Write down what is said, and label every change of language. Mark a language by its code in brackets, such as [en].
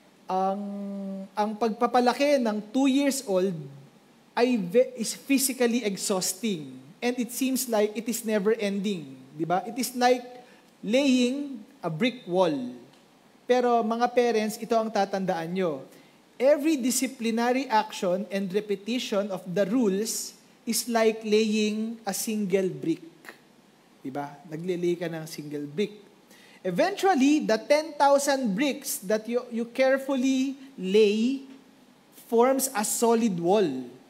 [tl] Ang pagpapalaki ng [en] 2 years old is physically exhausting and it seems like it is never ending, di ba? It is like laying a brick wall. [tl] Pero mga parents, ito ang tatandaan nyo. [en] Every disciplinary action and repetition of the rules is like laying a single brick. Diba? [tl] Naglilay ka ng single brick. [en] Eventually, the 10,000 bricks that you carefully lay forms a solid wall.